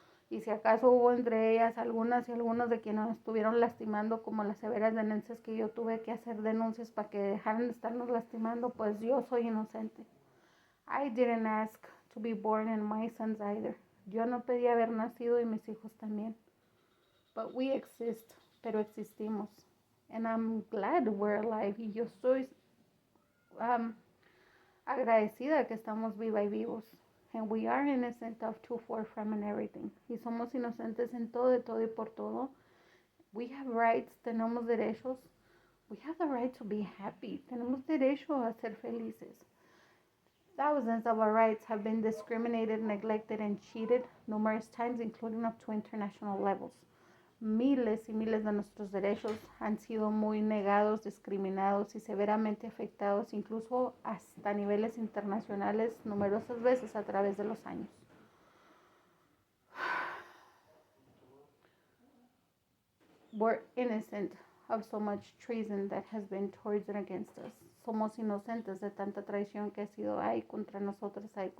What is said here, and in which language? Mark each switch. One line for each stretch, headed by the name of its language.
Spanish: Y si acaso hubo entre ellas algunas y algunos de quienes nos estuvieron lastimando, como las severas denuncias que yo tuve que hacer denuncias para que dejaran de estarnos lastimando, pues yo soy inocente.
English: I didn't ask to be born and my sons either.
Spanish: Yo no pedí haber nacido y mis hijos también.
English: But we exist,
Spanish: pero existimos.
English: And I'm glad we're alive.
Spanish: Y yo estoy agradecida que estamos viva y vivos.
English: And we are innocent of to, for, from, and everything.
Spanish: Y somos inocentes en todo, de todo y por todo.
English: We have rights,
Spanish: tenemos derechos.
English: We have the right to be happy.
Spanish: Tenemos derecho a ser felices.
English: Thousands of our rights have been discriminated, neglected, and cheated numerous times, including up to international levels.
Spanish: Miles y miles de nuestros derechos han sido muy negados, discriminados y severamente afectados, incluso hasta niveles internacionales, numerosas veces a través de los años.
English: We're innocent of so much treason that has been towards and against us.
Spanish: Somos inocentes de tanta traición que ha sido hay contra nosotros.